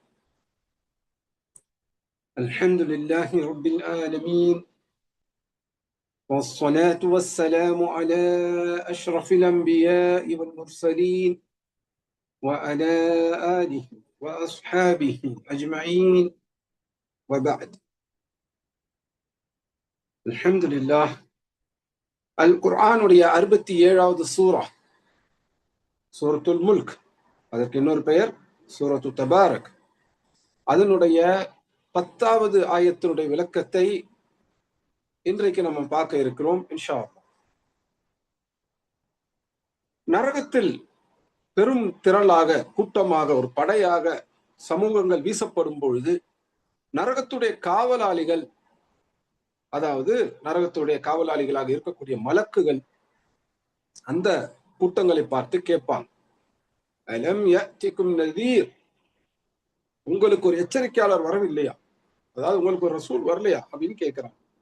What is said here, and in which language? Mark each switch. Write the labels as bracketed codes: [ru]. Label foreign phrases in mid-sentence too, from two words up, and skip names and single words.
[ar] الحمد لله رب العالمين، والصلاة والسلام على أشرف الأنبياء والمرسلين وعلى آله وأصحابه أجمعين، وبعد. الحمد لله. [ta] القرآن உடைய 67வது சூரா சூரத்துல் முல்க், அதற்கு இன்னொரு பெயர் சூரத்து தபாரக். அதனுடைய 10வது ஆயத்தினுடைய விளக்கத்தை இன்றைக்கு நம்ம பார்க்க இருக்கிறோம் [ar] إن شاء الله. [ta] நரகத்தில் பெரும் திரளாக, கூட்டமாக, ஒரு படையாக சமூகங்கள் வீசப்படும் பொழுது நரகத்துடைய காவலாளிகள், அதாவது நரகத்துடைய காவலாளிகளாக இருக்கக்கூடிய மலக்குகள் அந்த கூட்டங்களை பார்த்து கேட்பாங்க, [ar] ألم يأتكم نذير, [ta] உங்களுக்கு ஒரு எச்சரிக்கையாளர் வரவில்லையா, அதாவது உங்களுக்கு ஒரு ரசூல் வரலையா அப்படின்னு கேட்கிறாங்க.